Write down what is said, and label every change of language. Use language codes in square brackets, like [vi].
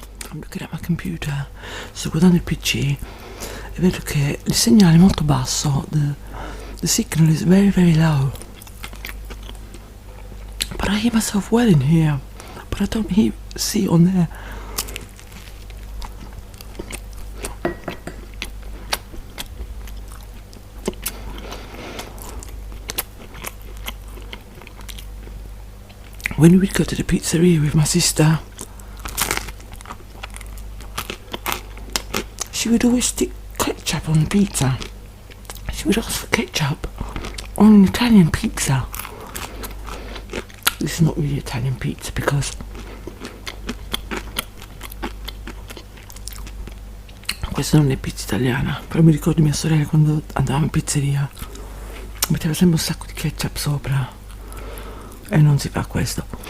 [en] I'm looking at my computer, [it] sto guardando il PC e vedo che il segnale è molto basso. [en] The signal is very low. But I hear myself well in here. But I don't see on there. When we would go to the pizzeria with my sister, she would always stick ketchup on the pizza. we'd ask for ketchup on an Italian pizza. This is not really Italian pizza because [it] questa non è pizza italiana, però mi ricordo mia sorella quando andavamo in pizzeria metteva sempre un sacco di ketchup sopra e non si fa questo.